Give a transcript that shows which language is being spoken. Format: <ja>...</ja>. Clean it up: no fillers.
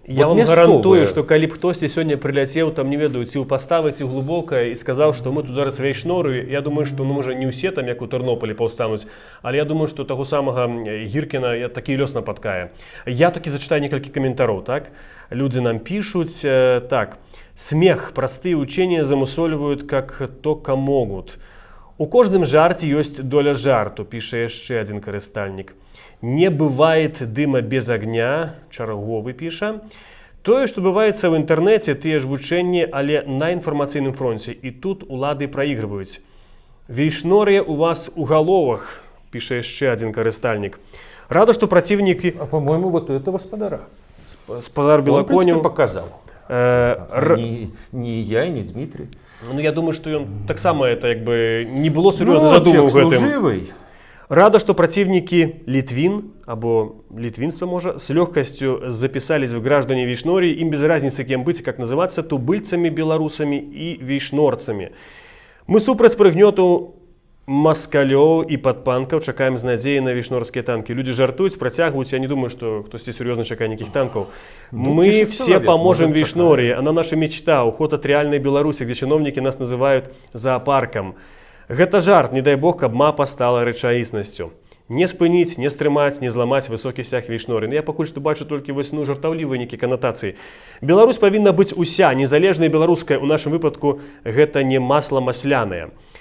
<be>Я вам гарантую, что калі б хтосьці сёння прыляцеў, там не ведаю, ці ў паставы, ці ў глубокае, і сказаў, што мы тут зараз вейшноры, я думаю, што ну, можа не ўсе там, як у Тэрнополі, паўстануць, але я думаю, што таго самага Гіркіна такі лёс напаткае. Я такі зачытаю некалькі каментароў, так? Людзі нам пішуць, так, смех,</be> <ru>простые учения замусоливают, как только могут.</ru> <be>У кожным жарце ёсць доля жарту, піша яшчэ адзін карыстальнік.</be> <ru>Не бывает дыма без огня,</ru> <be>чарговы піша. Тое, што бываецца ў інтэрнэце, тыя ж вучэнні, але на інфармацыйным фронце. І тут улады праігрываюць. Вейшнорыя у вас у галовах, піша яшчэ адзін карыстальнік. Рада, што праціўнікі...</be> <ru>А, по-моему, вот у этого спадара.</ru> <be>Спадар Белаконю...</be> <ru>Он, показал. Не я и не Дмитрий.</ru> <be>Ну, я думаю, што ён таксама это як бы не было сур'ёзна задумаў гэтым.</be> <ru>Служивый.</ru> <be>Рада, што праціўнікі Літвін, або літвінства можа, с лёгкасцю</be> <ru>запісались в граждане Вейшнории, им без разницы, кем быть и как называться, тубыльцами, белорусами и вейшнорцами.</ru> <be>Мы супраць прыгнёту маскалёў і падпанкаў чакаем з надзеяй на вейшнорскія танкі. Люди жартуюць, працягваюць, я не думаю, што хтосьці сур'ёзна чакае нейкіх танкаў.</be> <ru>Мы все поможем Вейшнории, она наша мечта, уход от реальной Беларуси, где чиновники нас называют зоопарком.</ru> <be>Гэта жарт, не дай бог, каб мапа стала рэчаіснасцю. Не спыніць, не стрымаць, не зламаць высокі сцяг Вейшноры. Я пакуль што бачу толькі вось жартаўлівыя нейкія канатацыі. Беларусь павінна быць уся, незалежная беларуская, у нашым выпадку гэта не масла масляное.</be>